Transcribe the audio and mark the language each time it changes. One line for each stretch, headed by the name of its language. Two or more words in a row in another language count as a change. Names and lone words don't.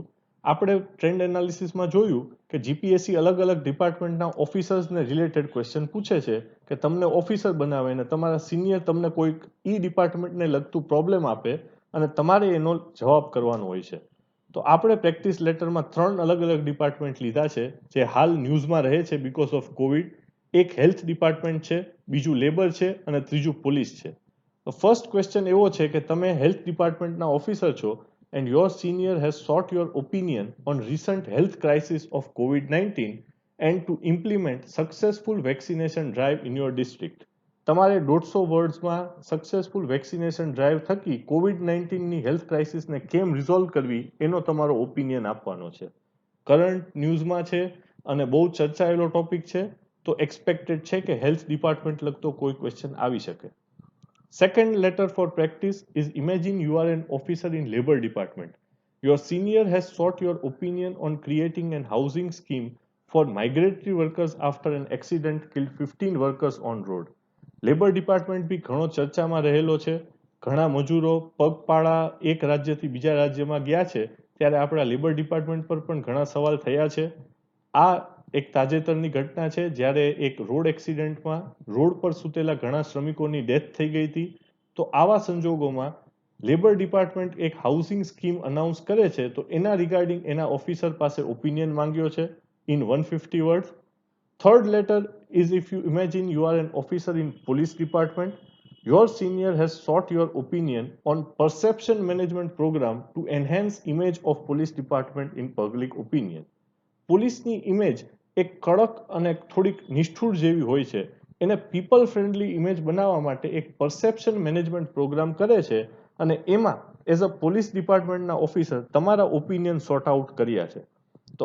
Gujarati: આપણે
English: trend analysisમાં
Gujarati: જોયું કે જીપીએસસી અલગ અલગ
English: departmentના officersને related question
Gujarati: પૂછે છે કે તમને ઓફિસર બનાવે અને તમારા સિનિયર તમને કોઈક ઈ ડિપાર્ટમેન્ટને લગતું પ્રોબ્લેમ આપે અને તમારે એનો જવાબ કરવાનો હોય છે. તો આપણે
English: practice letterમાં
Gujarati: 3 અલગ અલગ ડિપાર્ટમેન્ટ લીધા છે જે હાલ ન્યૂઝમાં રહે છે
English: because of COVID.
Gujarati: એક
English: health department
Gujarati: છે, બીજું લેબર છે અને ત્રીજું પોલીસ છે. તો ફર્સ્ટ ક્વેશ્ચન એવો છે કે તમે હેલ્થ ડિપાર્ટમેન્ટના ઓફિસર છો
English: and your senior has sought your opinion on recent health crisis of COVID-19 and to implement successful vaccination drive in your district.
Gujarati: તમારે 150
English: wordsમાં successful vaccination drive
Gujarati: થકી કોવિડ-19ની
English: health crisisને
Gujarati: કેમ રિઝોલ્વ કરવી એનો તમારો ઓપિનિયન આપવાનો છે.
English: current newsમાં
Gujarati: છે અને બહુ ચર્ચાયેલો ટોપિક છે, તો એક્સપેક્ટેડ છે કે
English: health department
Gujarati: લગતો કોઈ ક્વેશ્ચન આવી શકે.
English: Second letter for practice is imagine you are an officer in labor department. Your senior has sought your opinion on creating an housing scheme for migratory workers after an accident killed 15 workers on road. labour department
Gujarati: બી ઘણો ચર્ચામાં રહેલો છે. ઘણા મજૂરો પગપાળા એક રાજ્યથી બીજા રાજ્યમાં ગયા છે ત્યારે આપણા
English: labour department
Gujarati: પર પણ ઘણા સવાલ થયા છે. આ એક તાજેતરની ઘટના છે જ્યારે એક
English: road accidentમાં
Gujarati: રોડ પર સૂતેલા ઘણા શ્રમિકોની ડેથ થઈ ગઈ હતી. તો આવા સંજોગોમાં
English: labour department
Gujarati: એક
English: housing scheme announce
Gujarati: કરે છે તો એના રિગાર્ડિંગ એના ઓફિસર પાસે ઓપિનિયન માંગ્યો છે
English: in 150 word. Third letter is if you imagine you are an officer in police department, your senior has sought your opinion on perception management program to enhance image of police department in public opinion.
Gujarati: પોલીસની ઇમેજ એક કડક અને થોડીક નિષ્ઠુર જેવી હોય છે, એને
English: people friendly image
Gujarati: બનાવવા માટે એક
English: perception management program
Gujarati: કરે છે અને એમાં
English: as a police departmentના officer
Gujarati: તમારા
English: opinion sort out
Gujarati: કર્યા છે.